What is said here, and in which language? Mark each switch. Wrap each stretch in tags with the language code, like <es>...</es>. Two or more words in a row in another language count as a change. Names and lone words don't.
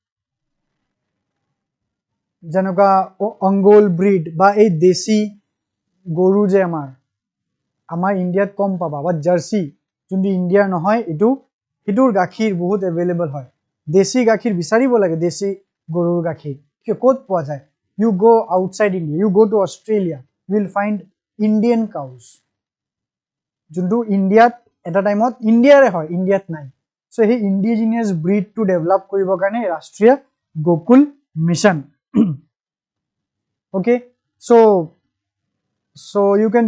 <as>যেনেকা অঙ্গোল ব্রিড বা এই দেশি গরু যে আমার ইন্ডিয়াত কম পাবা বা জার্সি যোনটো ইন্ডিয়াৰ নহয় এটোৰ গাখীৰ বহুত अवेलेबल হয় দেশি গাখীৰ বিচাৰিব লাগে দেশি গৰুৰ গাখীৰ কি ক'ত পোৱা যায়</as> <en>you go outside India you go to Australia you will find Indian cows</en> <as>যোনটো ইন্ডিয়াত এটা টাইমত ইন্ডিয়াৰে হয় ইন্ডিয়াত নাই</as> <en>so he indigenous breed to develop</en> <as>কৰিবৰ কাৰণে ৰাষ্ট্ৰীয় গোকুল মিশন</as> <en>okay so you can</en>